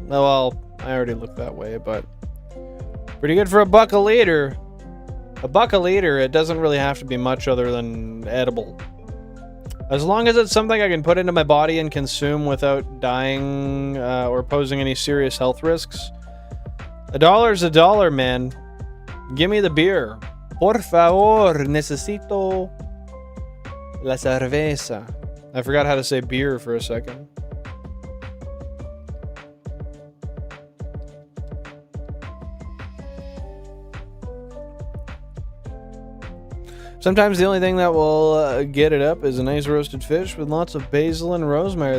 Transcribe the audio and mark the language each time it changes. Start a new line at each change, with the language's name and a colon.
English: Oh, well, I already look that way, but pretty good for $1 a liter. $1 a liter, it doesn't really have to be much other than edible. As long as it's something I can put into my body and consume without dying or posing any serious health risks, $1's a dollar, man. Give me the beer.
Spanish: Por favor, necesito la cerveza.
English: I forgot how to say beer for a second. Sometimes the only thing that will get it up is a nice roasted fish with lots of basil and rosemary.